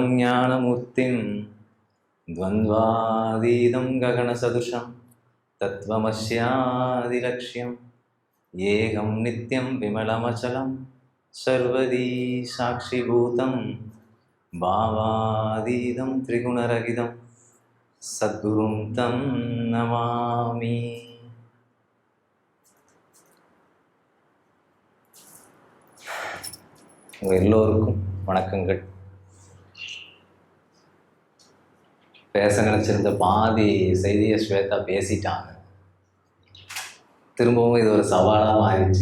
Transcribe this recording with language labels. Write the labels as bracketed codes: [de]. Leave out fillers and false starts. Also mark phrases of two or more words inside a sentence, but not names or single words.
[sa] ज्ञानमूर्तिं द्वन्द्वातीतं गगनसदृशं तत्त्वमस्यादिलक्ष्यम् एकं नित्यं विमलमचलं सर्वदी साक्षिभूतं भावातीतं त्रिगुणरहितं सद्गुरुं तं नमामि. [ta] உங்கள் எல்லோருக்கும் வணக்கங்கள். பேச நினச்சிருந்த பாதி செய்தியை ஸ்வேதா பேசிட்டாங்க. திரும்பவும் இது ஒரு சவாலாக மாறிடுச்சு.